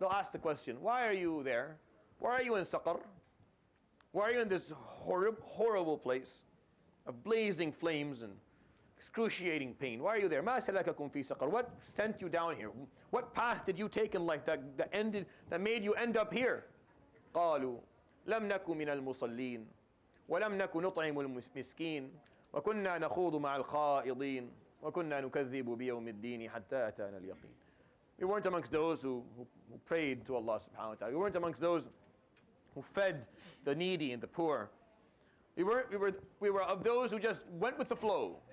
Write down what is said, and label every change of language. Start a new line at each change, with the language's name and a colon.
English: They'll ask the question, why are you there? Why are you in Saqar? Why are you in this horrible place of blazing flames and excruciating pain. Why are you there?
Arabic: مَا سَلَكَكُمْ فِي سَقَرَ.
English: What sent you down here? What path did you take in life that made you end up here?
Arabic: قالوا لم نكن من المصلين ولم نكن نطعم المسكين وكنا نخوض مع الخائضين وكنا نكذب بيوم الدين حتى أتانا اليقين.
English: We weren't amongst those who prayed to Allah subhanahu wa ta'ala. We weren't amongst those who fed the needy and the poor. We were of those who just went with the flow.